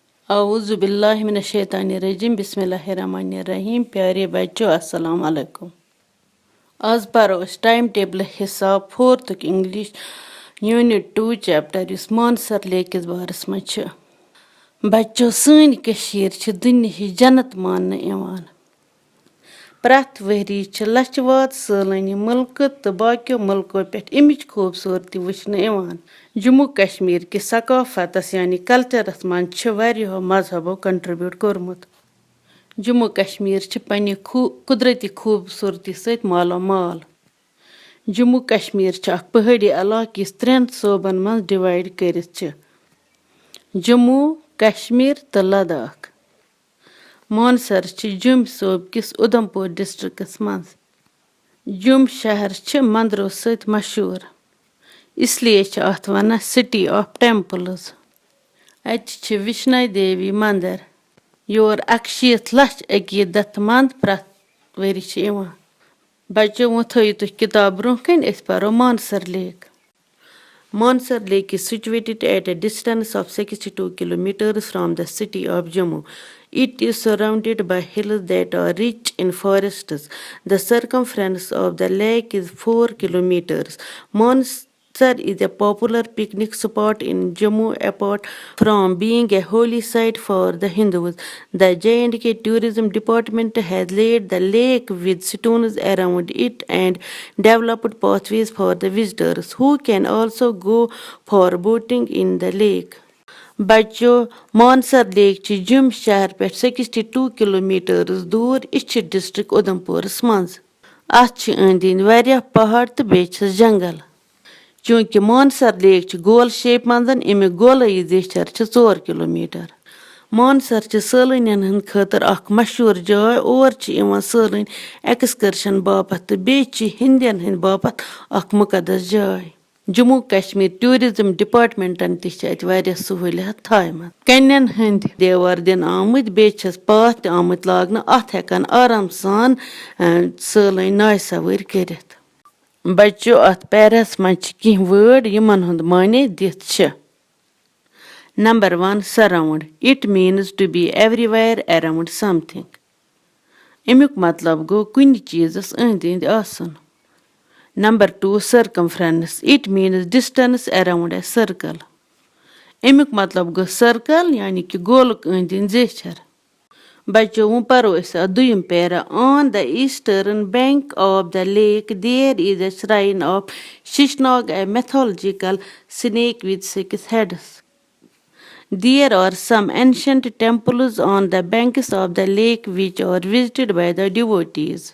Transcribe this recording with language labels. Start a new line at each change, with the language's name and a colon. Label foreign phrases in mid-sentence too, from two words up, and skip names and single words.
Arabic: أعوذ بالله من الشيطان الرجيم بسم الله الرحمن الرحيم.
Hindi: प्यारे बच्चों
Arabic: السلام عليكم.
Kashmiri: आज पढ़ो अस टाइम टेबल हिसाब 4th
English: English unit
Kashmiri: 2 चैप्टर युस मानसर लेक किस बारस में छ। बच्चों सनी कशीर छ दुनिया जन्नत मानने यवान। प्रथ वरी छ लचवाद सैलानी मुल्क तो बाकियों मुल्कों पे अमिच खूबसूरती वुचने यवान। जम्मू कश्मीर के सकाफतस यानी कल्चरस मन छ वारियो मजहबों कंट्रीब्यूट कोरमुत। जम्मू कश्मीर छ पन्ने कुदरती खूबसूरती सहित मालो माल। जम्मू कश्मीर छ अख पहाड़ी इलाके यस 3 सूबन मं डिवाइड करित छ। जम्मू कश्मीर तो लद्दाख। मानसर छ जुम सूब किस उधमपुर डिस्ट्रिक्टस मं। जुम शहर छ मंदिरों सहित मशहूर, इसलिए छ अथ वनान
English: city of temples.
Kashmiri: अत छ विष्णु देवी मंदिर। योर 100 लक्ष अकीदत मंद प्रथ वरी छ यवान। बच्चों वो थो तुह किताब ब्रोह कन अस पढ़ो मानसर लेक।
English: Mansar Lake is situated at a distance of 62 kilometers from the city of Jammu. It is surrounded by hills that are rich in forests. The circumference of the lake is 4 kilometers. Mansar is a popular picnic spot in Jammu apart from being a holy site for the Hindus. The J&K Tourism Department has laid the lake with stones around it and developed pathways for the visitors who can also go for boating in the lake.
Kashmiri: बच्चों मानसर लेक च जुम शहर पे 62 किलोमीटर्स दूर इस डिस्ट्रिक्ट उधमपुरस मज। अत अंदि वारिया पहाड़ तो बेच जंगल। चूंकि मानसर लेक च गोल शेप मंदन अमिक गोलई जेचर 4 किलोमीटर। मानसर च सैलानियन हंद खतर अख मशहूर जाय और सैलानी एक्सकर्शन बापत तो बेच हिंदियन हंद बापत अख मुकदस जाय। जम्मू कश्मीर टूरिज्म डिपार्टमेंटन तत वारिया सहूलियत थामत। कन्यन हंद देवर दिन आमुत बेचस पाथ आमुत लागन अथ हेकन आराम सान सैलानी नाय सवारी करित। बच्चों अथ पैरस मज कह वर्ड यमन हंद माने दित छ।
English: Number 1 surround. It means to be everywhere around something.
Kashmiri: अमुक मतलब गो कुन चीजस अंद अंद आसन।
English: Number 2 circumference. It means distance around a circle.
Kashmiri: अमुक मतलब गो सर्कल यानी कि गोलक अंद अंद जेचर। बच्चों वो पढ़ो इस दुयम पैरा।
English: On the eastern bank of the lake there is a shrine of Shishnog, a mythological snake with 6 heads. There are some ancient temples on the banks of the lake which are visited by the devotees.